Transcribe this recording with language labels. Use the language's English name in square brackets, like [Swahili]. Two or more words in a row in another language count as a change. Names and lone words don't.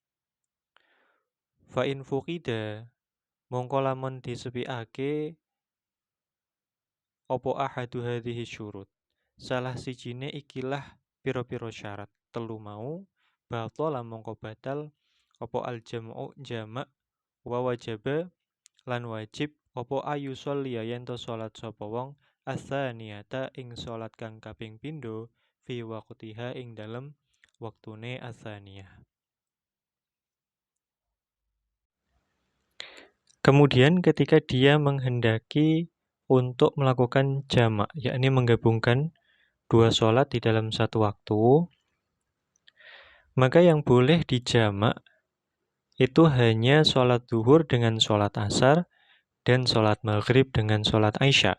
[Arabic] فإن فقد [Javanese] mongko lamun disepiake opo [Arabic] أحد هذه الشروط [Javanese] salah sijine ikilah piro-piro syarat telu mau batala mongko batal opo [Arabic] الجمع [Javanese] jama' [Arabic] ووجب [Javanese] lan wajib opo [Arabic] أن يصلي [Javanese] yento salat sapa wong atsaniyata ing salat kang kaping pindho [Arabic] في وقتها [Javanese] ing dalem waktune atsaniyah. [Indonesian] Kemudian ketika dia menghendaki untuk melakukan jamak, yakni menggabungkan dua sholat di dalam satu waktu, maka yang boleh dijamak itu hanya sholat zuhur dengan sholat asar dan sholat maghrib dengan sholat isya.